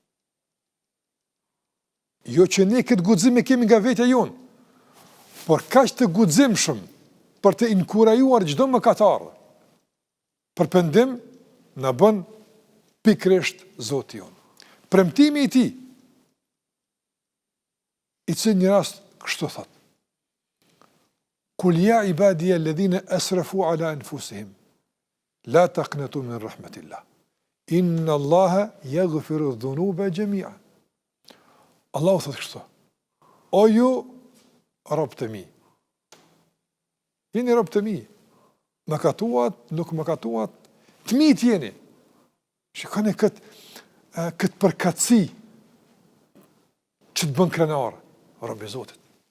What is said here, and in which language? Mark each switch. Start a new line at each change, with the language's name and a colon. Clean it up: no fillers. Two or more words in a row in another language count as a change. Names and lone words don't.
Albanian: Jo që ne këtë guxim e kemi nga vetja jonë, por kaq të guximshëm për të inkurajuar çdo mëkatar për pendim na bën pikërisht Zoti jon. Premtimi i tij, i cili një rast kështu thot:
Arabic: قل يا عبادي الذين أسرفوا على أنفسهم لا تقنطوا من رحمة الله. إن الله يغفر الذنوب جميعا.
Albanian: Allahu thot kështu: O ju robë të mi, jeni robë të mi, mëkatuat, nuk mëkatuat, të mi t'jeni. Shikoni këtë përkatësi që të bën krenar, robë i Zotit.